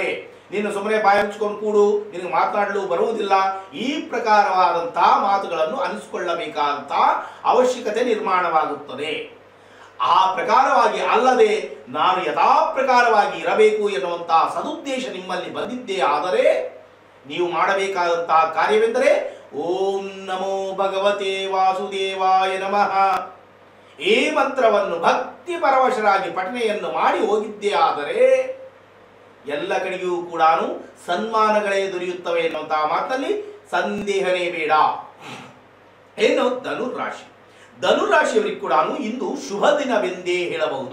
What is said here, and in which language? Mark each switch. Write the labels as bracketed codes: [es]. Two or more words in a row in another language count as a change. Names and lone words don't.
[kn] ನೀನು ಸುಮ್ಮನೆ ಬಾಯಿ ಮುಚ್ಚಿಕೊಂಡು ಕೂಡು, ನಿನಗೆ ಮಾತನಾಡಲು ಬರುವುದಿಲ್ಲ, ಈ ಪ್ರಕಾರವಾದಂತಹ ಮಾತುಗಳನ್ನು ಅನಿಸಿಕೊಳ್ಳಬೇಕಾದಂತಹ ಅವಶ್ಯಕತೆ ನಿರ್ಮಾಣವಾಗುತ್ತದೆ. ಆ ಪ್ರಕಾರವಾಗಿ ಅಲ್ಲದೆ ನಾನು ಯಥಾ ಪ್ರಕಾರವಾಗಿ ಇರಬೇಕು ಎನ್ನುವಂತಹ ಸದುದ್ದೇಶ ನಿಮ್ಮಲ್ಲಿ ಬಂದಿದ್ದೇ ಆದರೆ ನೀವು ಮಾಡಬೇಕಾದಂತಹ ಕಾರ್ಯವೆಂದರೆ [sa] ಓಂ ನಮೋ ಭಗವತೆ ವಾಸುದೇವಾಯ ನಮಃ [kn] ಈ ಮಂತ್ರವನ್ನು ಭಕ್ತಿ ಪರವಶರಾಗಿ ಪಠನೆಯನ್ನು ಮಾಡಿ ಹೋಗಿದ್ದೇ ಆದರೆ ಎಲ್ಲ ಕಡೆಗೂ ಕೂಡ ಸನ್ಮಾನಗಳೇ ದೊರೆಯುತ್ತವೆ ಎನ್ನುವಂತಹ ಮಾತಲ್ಲಿ ಸಂದೇಹನೇ ಬೇಡ. ಏನು ಧನುರಾಶಿ, ಧನುರಾಶಿಯವರಿಗೆ ಕೂಡ ಇಂದು ಶುಭ ದಿನವೆಂದೇ ಹೇಳಬಹುದು.